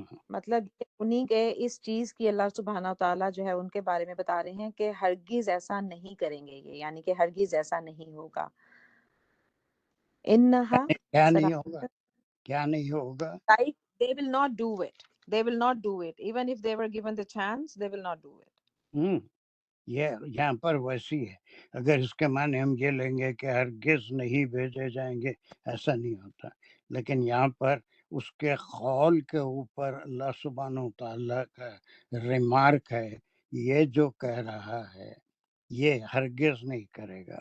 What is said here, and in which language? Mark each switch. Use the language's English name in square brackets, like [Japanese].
[Urdu] مطلب یہ انہی کے اس چیز کی اللہ سبحانہ تعالیٰ جو ہے ان کے بارے میں بتا رہے ہیں کہ ہرگز ایسا نہیں کریں گے یہ، یعنی کہ ہرگز ایسا نہیں ہوگا. [Arabic] انہا [Urdu] کیا نہیں ہوگا، کیا نہیں ہوگا؟ [English] like they will not do it. They will not do it. Even if they were given the chance, they will not do it. [Urdu] یہ یہاں پر ویسی ہے. اگر اس کے معنی ہم یہ لیں گے کہ ہرگز نہیں بھیجے جائیں گے، ایسا نہیں ہوتا. لیکن یہاں پر اس کے قول کے اوپر اللہ سبحانہ و تعالیٰ کا ریمارک ہے، یہ جو کہہ رہا ہے یہ ہرگز نہیں کرے گا.